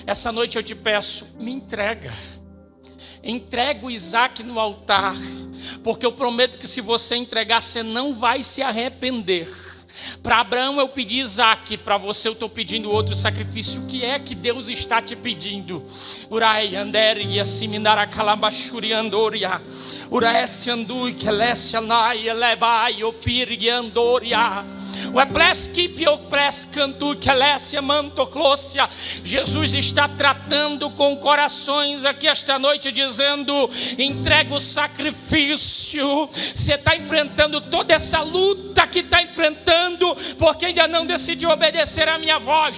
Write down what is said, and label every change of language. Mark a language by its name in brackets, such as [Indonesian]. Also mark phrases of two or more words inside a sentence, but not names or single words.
[Portuguese] Essa noite eu te peço: me entrega. entrega o Isaac no altar, porque eu prometo que se você entregar, você não vai se arrepender. Para Abraão eu pedi Isaac, para você eu estou pedindo outro sacrifício. O que é que Deus está te pedindo? Urai anderia siminara calambachuri andoria. Uraesse andui kelesse anai elebai opirgi andoria. Jesus está tratando com corações aqui esta noite, dizendo: entrega o sacrifício. Você está enfrentando toda essa luta que está enfrentando, porque ainda não decidiu obedecer a minha voz.